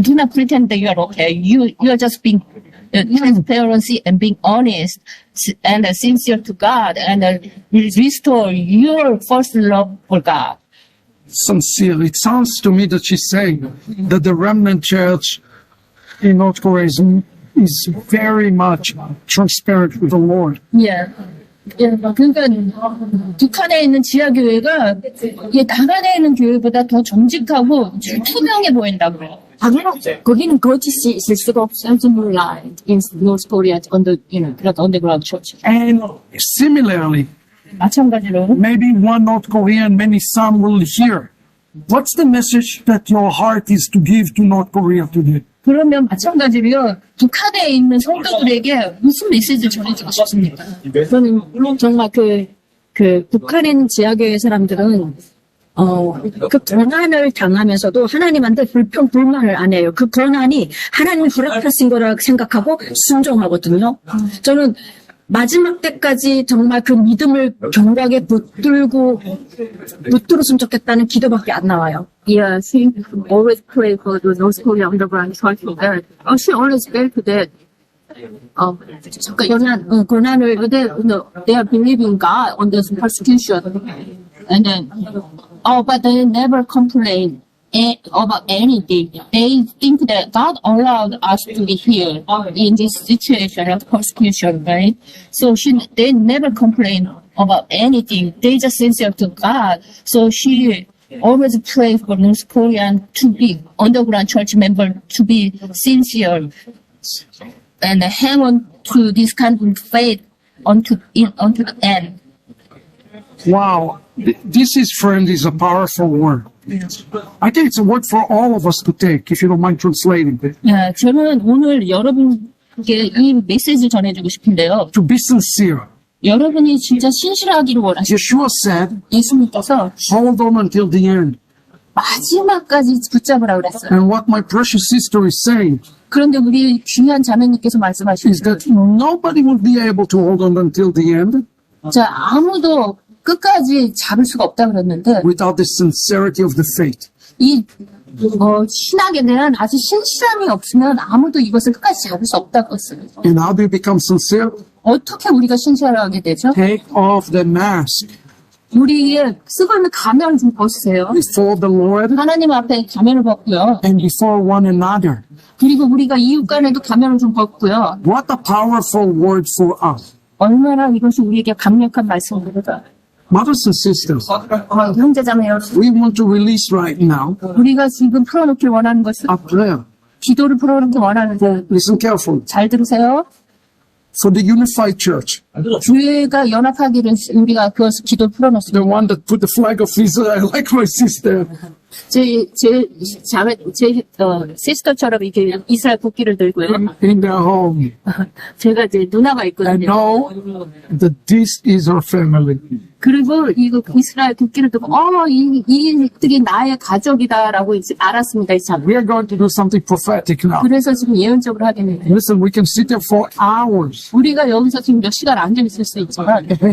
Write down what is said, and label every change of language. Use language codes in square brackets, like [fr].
[en] Do not pretend that you're okay. You're just being transparency and being honest and sincere to God and restore your first love for God. Sincere. It sounds to me that she's saying that the remnant church in North Korea is very much transparent with the Lord. Yeah. [ko] 그러니까 북한에 있는 지하교회가 남한에 있는 교회보다 더 정직하고 투명해 보인다고 그래요. 거기는 거짓이 있을 수가 없어요. [en] Light in North Korea on the underground church. And similarly, [ko] 마찬가지로 [en] maybe one North Korean, many some will hear. What's the message that your heart is to give to North Korea today? [ko] 그러면 마찬가지로요. 북한에 있는 성도들에게 무슨 메시지를 전해주고 싶습니까? 저는 정말 그 북한에 있는 지하교회 사람들은 그 고난을 당하면서도 하나님한테 불평불만을 안 해요. 그 고난이 하나님이 허락하신 거라고 생각하고 순종하거든요. 저는 마지막 때까지 정말 그 믿음을 견고하게 붙들었으면 좋겠다는 기도밖에 안 나와요. [en] Yeah, she always pray for the North Korea underground church there. She always felt that [ko] 고난을 [en] they are believing God on this persecution, and then but they never complain about anything. They think that God allowed us to be here in this situation of persecution, right? So they never complain about anything. They just sincere to God. So she always pray for North Korean to be underground church member to be sincere and hang on to this kind of faith unto the end. Wow. This is a powerful word. I think it's a word for all of us to take, if you don't mind translating it. [ko] 네, 저는 오늘 여러분께 이 메시지를 전해주고 싶은데요. [en] To be sincere. [ko] 여러분이 진짜 신실하기를 원하시죠. [en] Yeshua said, [ko] 예수님께서 [en] hold on until the end. [ko] 마지막까지 붙잡으라 그랬어요. [en] And what my precious sister is saying [ko] 그런데 우리 귀한 자매님께서 말씀하시는 [en] that nobody will be able to hold on until the end [ko] 자, 아무도 끝까지 잡을 수가 없다 그랬는데 [en] without the sincerity of the faith. [ko] 이 신학에 대한 아주 신실함이 없으면 아무도 이것을 끝까지 잡을 수 없다고 했어요. [en] And how do you become sincere? [ko] 어떻게 우리가 신실하게 되죠? [en] Take off the mask [ko] 우리의 쓰고 있는 가면을 좀 벗으세요. [en] before the Lord [ko] 하나님 앞에 가면을 벗고요. [en] and before one another. [ko] 그리고 우리가 이웃 간에도 가면을 좀 벗고요. [en] What a powerful word for us. [ko] 얼마나 이것이 우리에게 강력한 말씀입니다. [en] Mothers and sisters, [ko] 형제자매 여러분, [en] we want to release right now [ko] 우리가 지금 풀어놓길 원하는 것은 [en] a prayer. [ko] 기도를 풀어놓길 원하는데 [en] Listen carefully. [ko] 잘 들으세요. [en] For the unified church, [ko] 교회가 연합하기를 우리가 그것을 기도를 풀어놓습니다. [en] the one that put the flag of Israel, like my sister. [ko] 제 시스터처럼 이렇게 이스라엘 국기를 들고요. [en] In their home. [ko] 제가 이제 누나가 [en] I [ko] 있거든요. [en] know that this is our family. [ko] 그리고 이거 이스라엘 국기를 들고, 이들이 나의 가족이다라고 이제 알았습니다. 이 참. [en] We are going to do something prophetic now. [ko] 그래서 지금 예언적으로 하겠는데, [en] Listen, we can sit there for hours. [ko] 우리가 여기서 지금 몇 시간 앉아 있을 수 있지만,